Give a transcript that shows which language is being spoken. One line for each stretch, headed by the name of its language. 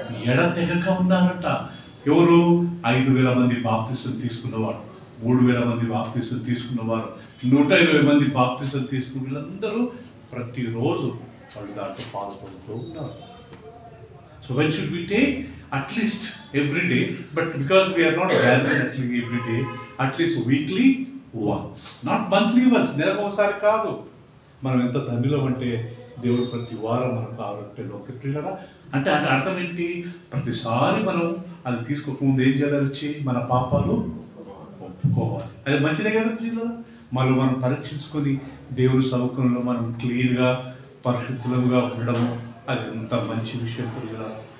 Telugu: ఎడతెగక ఉన్నారంట. ఎవరు? 5,000 మంది బాప్తిసం తీసుకున్నవాడు, 3,000 మంది బాప్తిసం తీసుకున్నవారు, 120 మంది బాప్తిసం తీసుకున్న వీళ్ళందరూ ప్రతిరోజు వాళ్ళు దాంట్లో పాల్గొంటూ ఉన్నారు.
English: So when should we take? At least every day, but because we are not gathering at least every day, at least weekly once, not monthly once.
Telugu: నెలకు ఒకసారి కాదు. మనం ఎంత ధనిలో అంటే దేవుడు ప్రతి వారం మనకు ఆరోగ్యంలోకి ప్రియులరా. అంటే అది అర్థం ఏంటి? ప్రతిసారి మనం అది తీసుకోకముందు ఏం చేయాలి? వచ్చి మన పాపాలు ఒప్పుకోవాలి. అది మంచిదే కదా ప్రియులరా. మళ్ళీ మనం పరీక్షించుకొని దేవుని సౌకర్యంలో మనం క్లీన్గా పరిశుద్ధులుగా ఉండడము అది ఎంత మంచి విషయం ప్రియులరా.